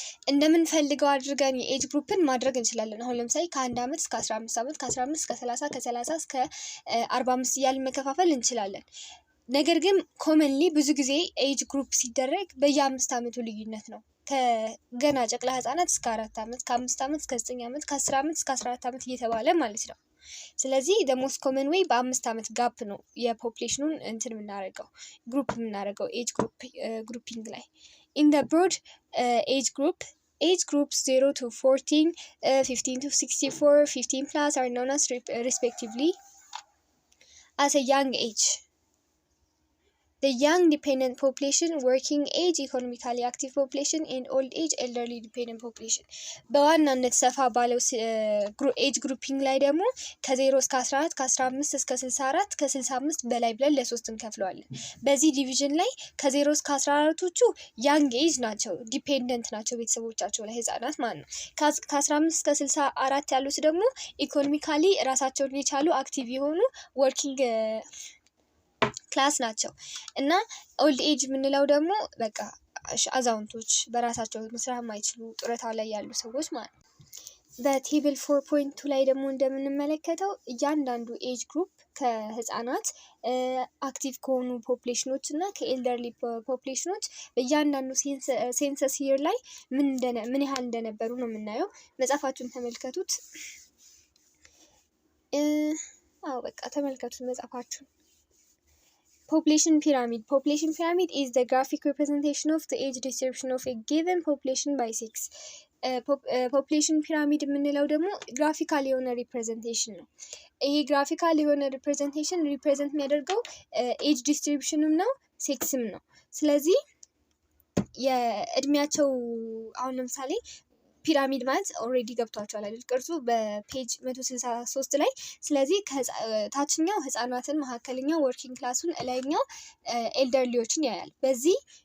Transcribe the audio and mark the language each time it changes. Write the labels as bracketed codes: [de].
[am] እንደምንፈልገው አድርገን የኤጅ ግሩፕን ማድረግ እንችላለን። አሁን ለምሳሌ ከ1 ዓመት እስከ 15 ዓመት፣ ከ15 እስከ 30፣ ከ30 እስከ 45 እያልን መከፋፈል እንችላለን። ነገር ግን ኮመንሊ ብዙ ጊዜ ኤጅ ግሩፕ ሲደረግ በየ5 ዓመቱ ልዩነት ነው። ከገና ጨቅላ ህጻናት እስከ 4 ዓመት፣ ከ5 ዓመት እስከ 9 ዓመት፣ ከ10 ዓመት እስከ 14 ዓመት እየተባለ ማለት ነው። ስለዚህ [en] the most common way [am] በ5 ዓመት ጋፕ ነው የፖፑሌሽኑን እንትን የምናደርገው ግሩፕ የምናደርገው ኤጅ ግሩፒንግ ላይ። [en] In the broad age groups 0 to 14, 15 to 64, 15 plus are known as respectively as a young age. The young dependent population, working age, economically active population, and old age elderly dependent population. [am] በዋናነት ሰፋ ባለው ኤጅ ግሩፒንግ ላይ ደግሞ ከ0 እስከ 14፣ ከ15 እስከ 64፣ ከ65 በላይ ብለን ለ3 እንከፍለዋለን። በዚህ ዲቪዥን ላይ ከ0 እስከ 14ቶቹ ያንግ ኤጅ ናቸው፣ ዲፔንደንት ናቸው ቤተሰቦቻቸው ላይ ህጻናት ማለት ነው። ከ15 እስከ 64 ያሉት ደግሞ ኢኮኖሚካሊ ራሳቸውን የቻሉ አክቲቭ የሆኑ ወርኪንግ ክላስ ናቸው። እና ኦልድ ኤጅ የምንለው ደግሞ በቃ አዛውንቶች በራሳቸው መስራት የማይችሉ ጡረታ ላይ ያሉ ሰዎች ማለት ነው። በቴብል 4.2 ላይ ደግሞ እንደምንመለከተው እያንዳንዱ ኤጅ ግሩፕ ከህፃናት አክቲቭ ከሆኑ ፖፑሌሽኖች እና ከኤልደርሊ ፖፑሌሽኖች በእያንዳንዱ ሴንሰስ ይር ላይ ምን ያህል እንደነበሩ ነው የምናየው። መጽሐፋችሁን ተመልከቱት። በቃ ተመልከቱት መጽሐፋችሁን። [en] Population pyramid. Population pyramid is the graphic representation of the age distribution of a given population by sex. [am] ፖፕሌሽን ፒራሚድ የምንለው ደግሞ ግራፊካል የሆነ ሪፕሬዘንቴሽን ነው። ይሄ ግራፊካል የሆነ ሪፕሬዘንቴሽን ሪፕሬዘንት የሚያደርገው ኤጅ ዲስትሪቢዩሽንም ነው ሴክስም ነው። ስለዚህ የእድሜያቸው አሁን ለምሳሌ ፒራሚድ ማለት ኦልሬዲ ገብቷቸዋል አይደል ቅርጹ በፔጅ 163 ላይ። ስለዚህ ታችኛው ህፃናትን፣ መካከለኛው ወርኪንግ ክላሱን፣ ላይኛው ኤልደርሊዎችን ያያል። በዚህ